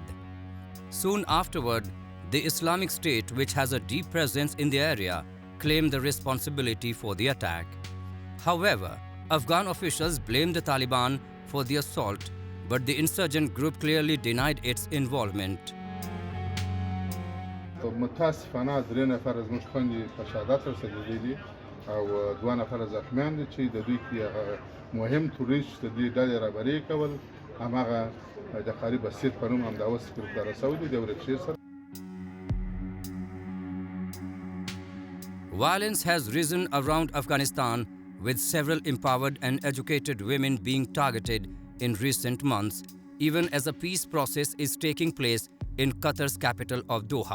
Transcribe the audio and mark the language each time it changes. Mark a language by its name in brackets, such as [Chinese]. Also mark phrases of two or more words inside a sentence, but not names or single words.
[English] Soon afterward, the Islamic State, which has a deep presence in the area, claimed the responsibility for the attack. However, Afghan officials blamed the Taliban for the assault, but the insurgent group clearly denied its involvement. [Pashto] متاسفانه 3 نفر زموږ خوندې په شهادت رسېدلي دي او 2 نفر زخمیان دي چې د دوی کې مهم توریست د دې ډلې رهبري کول هماغه د قریب بسیط په نوم همدا اوس ګرفتار شوي دي د ورکشې سره. [English] Violence has risen around Afghanistan, with several empowered and educated women being targeted in recent months, even as a peace process is taking place in Qatar's capital of Doha.